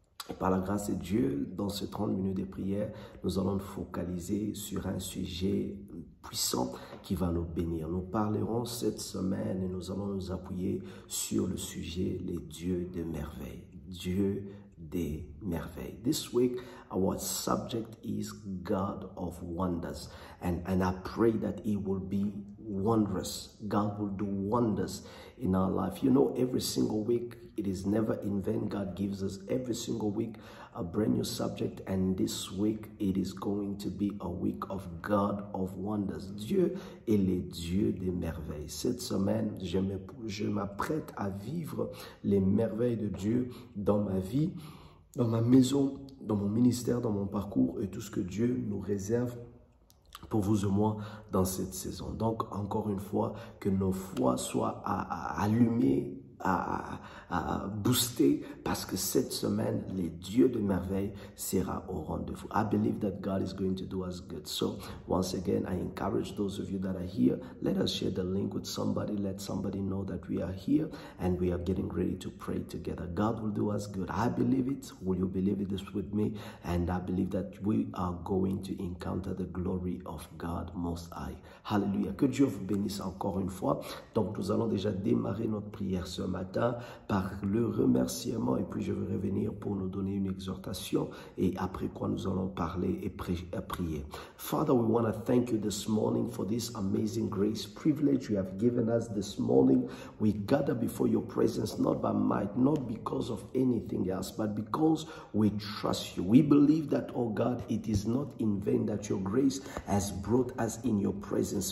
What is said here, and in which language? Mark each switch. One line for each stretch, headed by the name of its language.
French: Et par la grâce de Dieu, dans ces 30 minutes de prière, nous allons nous focaliser sur un sujet puissant qui va nous bénir. Nous parlerons cette semaine et nous allons nous appuyer sur le sujet les dieux des merveilles. Dieu des merveilles.
English: This week, our subject is God of wonders. And I pray that it will be wondrous. God will do wonders in our life. Every single week, it is never in vain. God gives us every single week a brand new subject. And this week, it is going to be a week of God of wonders.
French: Dieu est le Dieu des merveilles. Cette semaine, je m'apprête à vivre les merveilles de Dieu dans ma vie, dans ma maison, dans mon ministère, dans mon parcours et tout ce que Dieu nous réserve pour vous et moi dans cette saison. Donc, encore une fois, que nos foi soient allumées, à booster, parce que cette semaine, les dieux de merveille sera au rendez-vous.
English: I believe that God is going to do us good. So, once again, I encourage those of you that are here, let us share the link with somebody. Let somebody know that we are here and we are getting ready to pray together. God will do us good. I believe it. Will you believe it this with me? And I believe that we are going to encounter the glory of God Most High. Hallelujah.
French: Que Dieu vous bénisse encore une fois. Donc, nous allons déjà démarrer notre prière ce matin par le remerciement, et puis je vais revenir pour nous donner une exhortation, et après quoi nous allons parler et prier.
English: Father, we want to thank you this morning for this amazing grace privilege you have given us this morning. We gather before your presence not by might, not because of anything else, but because we trust you. We believe that, oh God, it is not in vain that your grace has brought us in your presence.